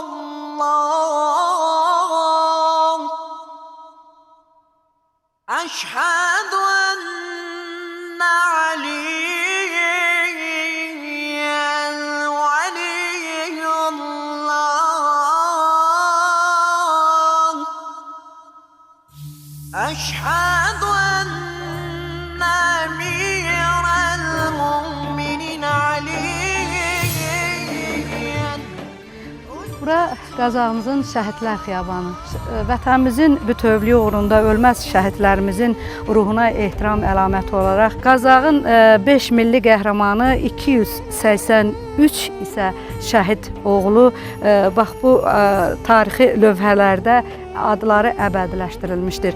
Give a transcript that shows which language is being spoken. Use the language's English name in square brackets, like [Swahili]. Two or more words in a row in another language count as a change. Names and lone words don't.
[Arabic] الله أشهد أن عليا ولي الله أشهد أن أمير المؤمنين عليا [Azerbaijani] Bura Qazağımızın Şəhidlər Xiyabanı. Vətənimizin bütövlüyü uğrunda ölməz şəhidlərimizin ruhuna ehtiram əlaməti olaraq Qazağın 5 milli qəhrəmanı 283 isə şəhid oğlu bax bu tarixi lövhələrdə adları əbədiləşdirilmişdir.